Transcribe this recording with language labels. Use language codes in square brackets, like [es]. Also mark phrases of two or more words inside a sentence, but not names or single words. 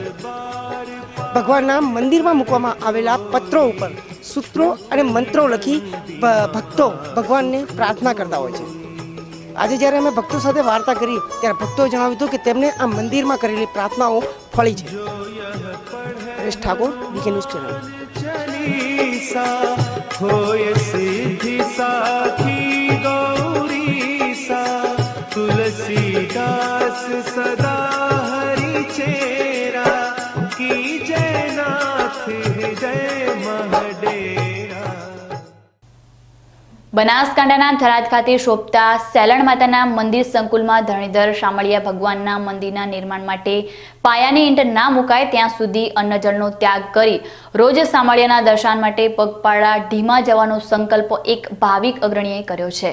[gu] ભગવાનના મંદિરમાં મૂકવામાં આવેલા પત્રો ઉપર સૂત્રો અને મંત્રો લખી ભક્તો ભગવાનને પ્રાર્થના કરતા હોય છે. આજે જ્યારે અમે ભક્તો સાથે વાર્તા કરી ત્યારે ભક્તોએ જણાવ્યું હતું કે તેમને આ મંદિરમાં કરેલી પ્રાર્થનાઓ ફળી છે. હરેશ ઠાકોર, વીકે ન્યૂઝ ચેનલ. [awa] तुलसीदास सदा हरि चेरा की जयनाथ हृदय महडेरा. [gu] બનાસકાંઠાના થરાદ ખાતે શોભતા સેલણ માતાના મંદિર સંકુલમાં ધરણીધર શામળિયા ભગવાનના મંદિરના નિર્માણ માટે પાયાની ઈંટ ના મુકાય ત્યાં સુધી અન્નજળનો ત્યાગ કરી રોજ શામળિયાના દર્શન માટે પગપાળા ઢીમા જવાનો સંકલ્પ એક ભાવિક અગ્રણીએ કર્યો છે.